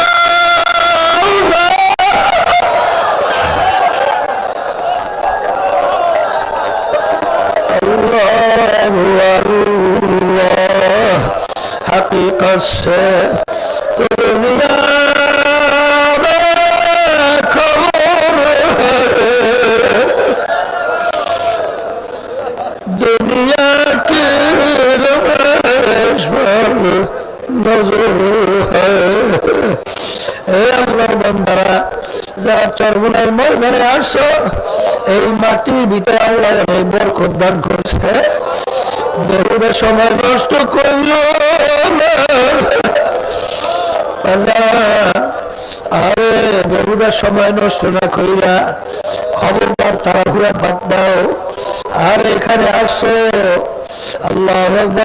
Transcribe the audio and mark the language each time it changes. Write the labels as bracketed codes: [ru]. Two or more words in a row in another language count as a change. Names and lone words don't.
[ur] حقيقة سے دنیا میں خبر ہے دنیا کی روش پر نظر ہے اے اللہ بندرا [bn] যারা চরমুনার ময়দানে আসছো এই মাটির ভিতরে আল্লাহ এই বরকত দান করছে বেহুদা সময় নষ্ট করিল আরে বেহুদা সময় নষ্ট না করিলা খবরদার তাড়াহুড়া বাদ দাও আর এখানে আসছো আল্লাহু আকবার